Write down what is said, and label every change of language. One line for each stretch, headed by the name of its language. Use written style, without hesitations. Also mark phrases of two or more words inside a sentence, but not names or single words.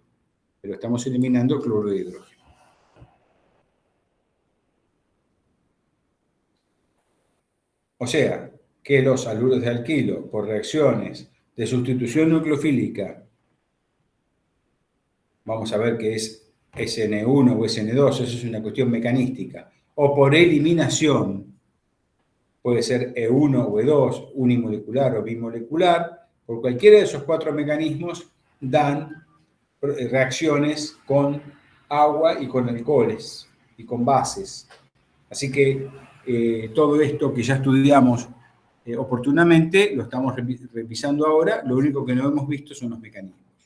Spanish: Pero estamos eliminando cloruro de hidrógeno. O sea, que los haluros de alquilo, por reacciones de sustitución nucleofílica, vamos a ver que es SN1 o SN2, eso es una cuestión mecanística, o por eliminación, puede ser E1 o E2, unimolecular o bimolecular, por cualquiera de esos cuatro mecanismos dan reacciones con agua y con alcoholes y con bases. Así que todo esto que ya estudiamos oportunamente, lo estamos revisando ahora, lo único que no hemos visto son los mecanismos.